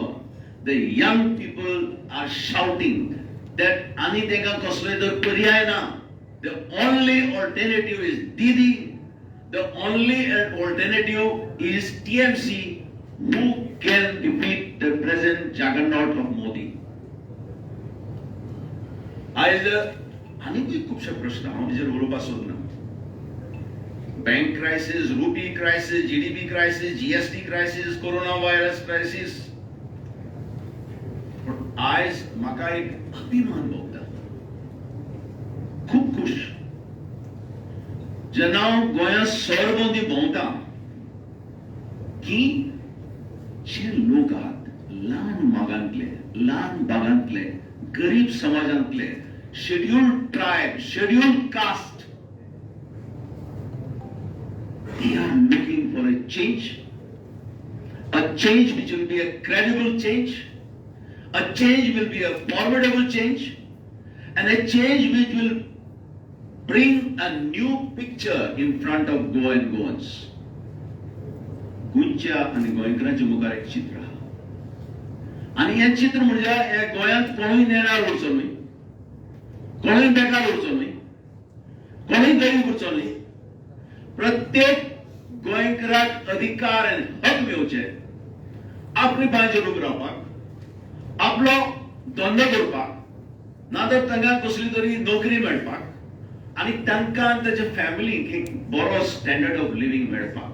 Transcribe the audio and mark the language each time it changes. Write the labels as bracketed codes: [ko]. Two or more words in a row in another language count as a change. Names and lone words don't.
[en] The young people are shouting that [kok] ani tenga kasle tar paryay na. [en] The only alternative is Didi. The only alternative is TMC, who can defeat the present juggernaut of Modi. [kok] आज आनीकूय खुबशे प्रश्न हांव हेजेर उलोवपाक सोदना. [en] Bank crisis, rupee crisis, GDP crisis, GST crisis, corona virus crisis. [kok] पण आज म्हाका एक अभिमान भोगता. खूब खुश जेन्ना हांव गोंयांत सरभोंवती भोंवता की जे लोक आहात ल्हान मागांतले, ल्हान भागांतले, गरीब समाजांतले, [en] Scheduled Tribe, Scheduled Caste, they are looking for a change which will be a credible change, a change will be a formidable change, and a change which will bring a new picture in front of Goa and Goans. [kok] गोंयच्या आनी गोंयकारांच्या मुखार एक चित्र आहा आनी हें चित्र म्हणजे हे गोंयांत कोणूय नेणार उरचो न्हय, कोणूय बेकार उरचो न्हय, कोणूय गरीब उरचो न्हय. प्रत्येक गोंयकाराक अधिकार आनी हक मेळचे आपली पांयाचेर उबे रावपाक, आपलो धंदो करपाक, नाजाल्यार तांकां कसली तरी नोकरी मेळपाक आणि तांकां ताच्या फॅमिलीक एक बरो [en] standard of living [kok] मेळपाक.